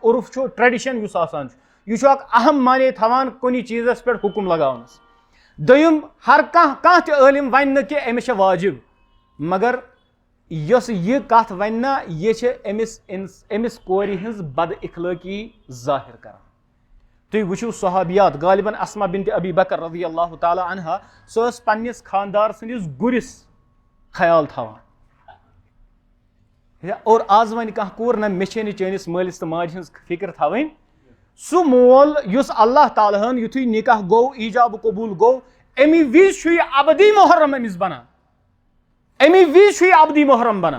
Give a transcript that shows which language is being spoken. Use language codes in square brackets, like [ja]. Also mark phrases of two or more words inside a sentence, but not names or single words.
[ks] عُرف چھُ ٹریڈِشن یُس آسان چھُ, یہِ چھُ اکھ اہم معنے تھاوان کُنہِ چیٖزس پٮ۪ٹھ حُکُم لگاونس. دوٚیِم, ہر کانٛہہ تہِ عٲلِم وَنہِ نہٕ کہِ أمِس چھےٚ واجب, مگر یۄس یہِ کتھ وَنہِ نا یہِ چھِ أمِس کورِ ہٕنٛز بد اخلٲقی ظٲہِر کران. تُہۍ وٕچھِو صحابیات غالباً اسما بنت ابی بکر [ar] رضی اللہ تعالیٰ عنہا, [ks] سۄ ٲس پننِس خاندار سٕنٛدِس گُرِس خیال تھاوان. اور آز وَنہِ کانٛہہ کوٗر نہ مےٚ چھے نہٕ چٲنِس مٲلِس تہٕ ماجہِ ہٕنٛز فِکر تھاوٕنۍ. سُہ مول یُس اللہ تعالیٰ ہن یِتھُے نکاح گوٚو ایجاب قبوٗل گوٚو امی وِزِ چھُ یہِ ابدی محرم أمِس بنان, امی وِزِ چھُ یہِ ابدی محرم بنان.